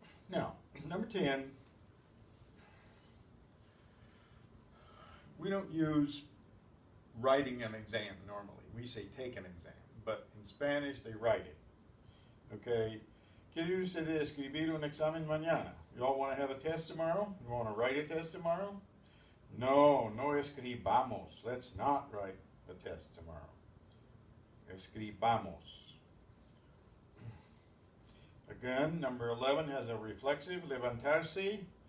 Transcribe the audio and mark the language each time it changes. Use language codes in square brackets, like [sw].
[en] Now, number 10, we don't use writing an exam normally. We say take an exam, but in Spanish they write it. [es] Okay, ¿quiere usted escribir un examen mañana? [en] You all want to have a test tomorrow? You want to write a test tomorrow? [es] No, no escribamos. [en] Let's not write the test tomorrow. [es] Escribamos. [en] Again, number 11 has a reflexive, levantarse.